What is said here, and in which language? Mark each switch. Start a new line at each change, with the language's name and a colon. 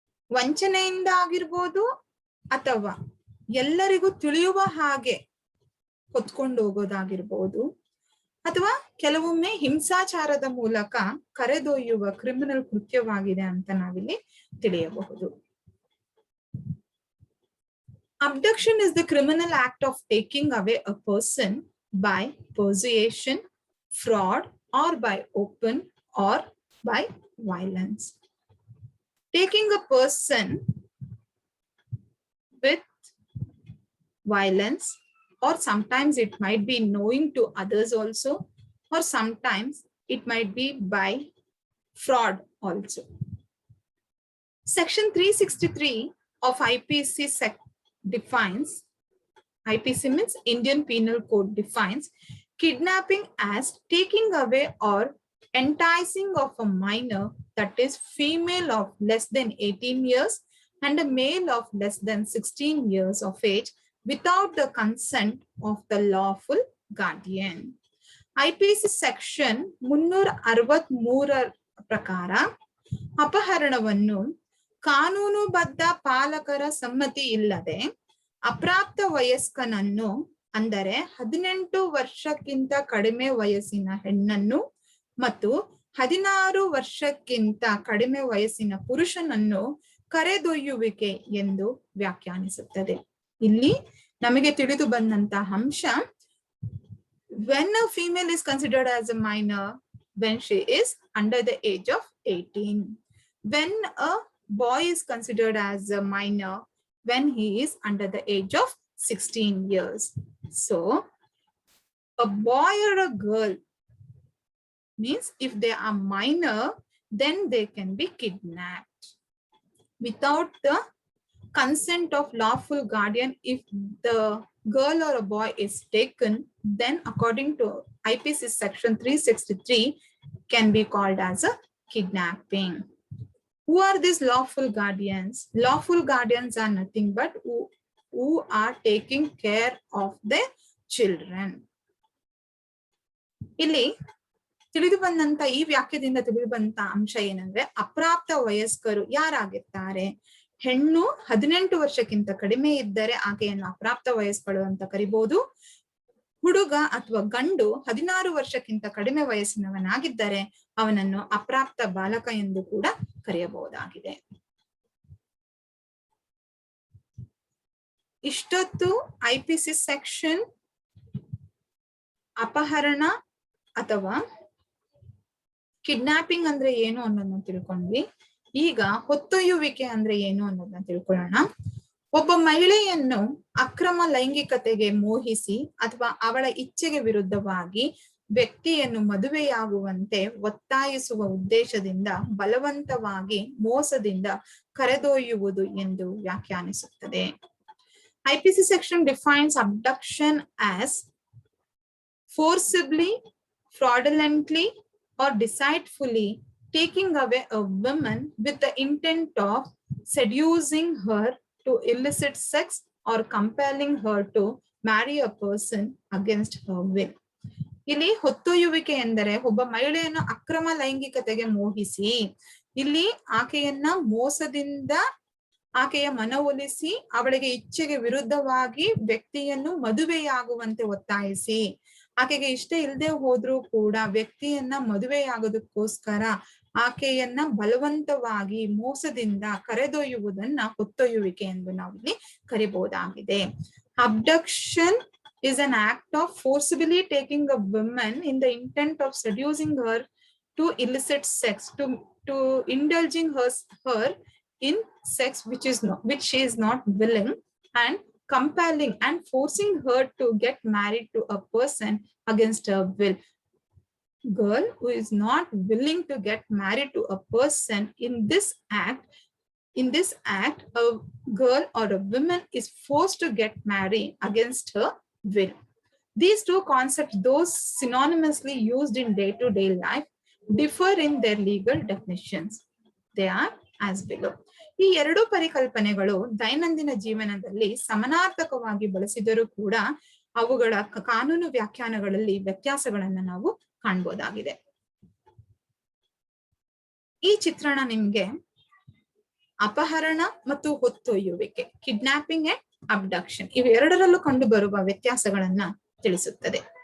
Kannada: ವಂಚನೆಯಿಂದ ಆಗಿರ್ಬೋದು ಅಥವಾ ಎಲ್ಲರಿಗೂ ತಿಳಿಯುವ ಹಾಗೆ ಹೊತ್ಕೊಂಡು ಹೋಗೋದಾಗಿರ್ಬೋದು ಅಥವಾ ಕೆಲವೊಮ್ಮೆ ಹಿಂಸಾಚಾರದ ಮೂಲಕ ಕರೆದೊಯ್ಯುವ ಕ್ರಿಮಿನಲ್ ಕೃತ್ಯವಾಗಿದೆ ಅಂತ ನಾವಿಲ್ಲಿ ತಿಳಿಯಬಹುದು.
English: Abduction is the criminal act of taking away a person by persuasion, fraud, or by open or by violence. Taking a person with violence, or sometimes it might be knowing to others also, or sometimes it might be by fraud also. Section 363 of IPC defines, IPC means Indian Penal Code defines kidnapping as taking away or enticing of a minor, that is female of less than 18 years and a male of less than 16 years of age without the consent of the lawful guardian.
Kannada: IPC section 363 ಪ್ರಕಾರ ಅಪಹರಣವನ್ನು ಕಾನೂನುಬದ್ಧ ಪಾಲಕರ ಸಮ್ಮತಿ ಇಲ್ಲದೆ ಅಪ್ರಾಪ್ತ ವಯಸ್ಕನನ್ನು ಅಂದರೆ 18 ವರ್ಷಕ್ಕಿಂತ ಕಡಿಮೆ ವಯಸ್ಸಿನ ಹೆಣ್ಣನ್ನು ಮತ್ತು 16 ವರ್ಷಕ್ಕಿಂತ ಕಡಿಮೆ ವಯಸ್ಸಿನ ಪುರುಷನನ್ನು ಕರೆದೊಯ್ಯುವಿಕೆ ಎಂದು ವ್ಯಾಖ್ಯಾನಿಸುತ್ತದೆ. ಇಲ್ಲಿ ನಮಗೆ ತಿಳಿದು ಬಂದಂತಹ ಅಂಶ,
English: when a female is considered as a minor when she is under the age of 18, when a boy is considered as a minor when he is under the age of 16 years. So a boy or a girl means if they are minor, then they can be kidnapped without the consent of lawful guardian. If the girl or a boy is taken, then according to IPC section 363 can be called as a kidnapping. Who are these lawful guardians? Lawful guardians are nothing but who are taking care of their children.
Kannada: ಇಲ್ಲಿ ತಿಳಿದು ಬಂದಂತ ಈ ವಾಕ್ಯದಿಂದ ತಿಳಿದು ಬಂತ ಅಂಶ ಏನಂದ್ರೆ, ಅಪ್ರಾಪ್ತ ವಯಸ್ಕರು ಯಾರಾಗಿರ್ತಾರೆ? ಹೆಣ್ಣು 18 ವರ್ಷಕ್ಕಿಂತ ಕಡಿಮೆ ಇದ್ದರೆ ಆಕೆಯನ್ನು ಅಪ್ರಾಪ್ತ ವಯಸ್ಕರು ಅಂತ ಕರಿಬಹುದು. ಹುಡುಗ ಅಥವಾ ಗಂಡು 16 ವರ್ಷಕ್ಕಿಂತ ಕಡಿಮೆ ವಯಸ್ಸಿನವನಾಗಿದ್ದರೆ ಅವನನ್ನು ಅಪ್ರಾಪ್ತ ಬಾಲಕ ಎಂದು ಕೂಡ ಕರೆಯಬಹುದಾಗಿದೆ. ಇಷ್ಟೊತ್ತು IPC ಸೆಕ್ಷನ್ ಅಪಹರಣ ಅಥವಾ ಕಿಡ್ನಾಪಿಂಗ್ ಅಂದ್ರೆ ಏನು ಅನ್ನೋದನ್ನ ತಿಳ್ಕೊಂಡ್ವಿ. ಈಗ ಹೊತ್ತೊಯ್ಯುವಿಕೆ ಅಂದ್ರೆ ಏನು ಅನ್ನೋದನ್ನ ತಿಳ್ಕೊಳ್ಳೋಣ. ಒಬ್ಬ ಮಹಿಳೆಯನ್ನು ಅಕ್ರಮ ಲೈಂಗಿಕತೆಗೆ ಮೋಹಿಸಿ ಅಥವಾ ಅವಳ ಇಚ್ಛೆಗೆ ವಿರುದ್ಧವಾಗಿ ವ್ಯಕ್ತಿಯನ್ನು ಮದುವೆಯಾಗುವಂತೆ ಒತ್ತಾಯಿಸುವ ಉದ್ದೇಶದಿಂದ ಬಲವಂತವಾಗಿ ಮೋಸದಿಂದ ಕರೆದೊಯ್ಯುವುದು ಎಂದು ವ್ಯಾಖ್ಯಾನಿಸುತ್ತದೆ.
English: IPC section defines abduction as forcibly, fraudulently, or deceitfully taking away a woman with the intent of seducing her to illicit sex or compelling her to marry a person against her will. ಇಲ್ಲಿ ಹೊತ್ತೊಯ್ಯುವಿಕೆ ಎಂದರೆ ಒಬ್ಬ ಮಹಿಳೆಯನ್ನು ಅಕ್ರಮ ಲೈಂಗಿಕತೆಗೆ ಮೋಹಿಸಿ, ಇಲ್ಲಿ ಆಕೆಯನ್ನ ಮೋಸದಿಂದ ಆಕೆಯ ಮನವೊಲಿಸಿ ಅವಳಿಗೆ ಇಚ್ಛೆಗೆ ವಿರುದ್ಧವಾಗಿ ವ್ಯಕ್ತಿಯನ್ನು ಮದುವೆಯಾಗುವಂತೆ ಒತ್ತಾಯಿಸಿ, ಆಕೆಗೆ ಇಷ್ಟ ಇಲ್ಲದೆ ಹೋದ್ರೂ ಕೂಡ ವ್ಯಕ್ತಿಯನ್ನ ಮದುವೆಯಾಗೋದಕ್ಕೋಸ್ಕರ ಆಕೆಯನ್ನ ಬಲವಂತವಾಗಿ ಮೋಸದಿಂದ ಕರೆದೊಯ್ಯುವುದನ್ನ ಹೊತ್ತೊಯ್ಯುವಿಕೆ ಎಂದು ನಾವು ಇಲ್ಲಿ ಕರಿಬಹುದಾಗಿದೆ. Abduction is an act of forcibly taking a woman in the intent of seducing her to illicit sex, to indulging her in sex which she is not willing, and compelling and forcing her to get married to a person against her will. Girl who is not willing to get married to a person, in this act a girl or a woman is forced to get married against her will. These two concepts, those synonymously used in day-to-day life, differ in their legal definitions. They are as below.
Kannada: ಈ ಎರಡು ಪರಿಕಲ್ಪನೆಗಳು ದೈನಂದಿನ ಜೀವನದಲ್ಲಿ ಸಮಾನಾರ್ಥಕವಾಗಿ ಬಳಸಿದರೂ ಕೂಡ ಅವುಗಳ ಕಾನೂನು ವ್ಯಾಖ್ಯಾನಗಳಲ್ಲಿ ವ್ಯತ್ಯಾಸಗಳನ್ನ ನಾವು ಕಾಣಬಹುದಾಗಿದೆ. ಈ ಚಿತ್ರಣ ನಿಮ್ಗೆ ಅಪಹರಣ ಮತ್ತು ಹೊತ್ತೊಯ್ಯುವಿಕೆ,
English: kidnapping and abduction,
Kannada: ಇವೆರಡರಲ್ಲೂ ಕಂಡು ಬರುವ ವ್ಯತ್ಯಾಸಗಳನ್ನ ತಿಳಿಸುತ್ತದೆ.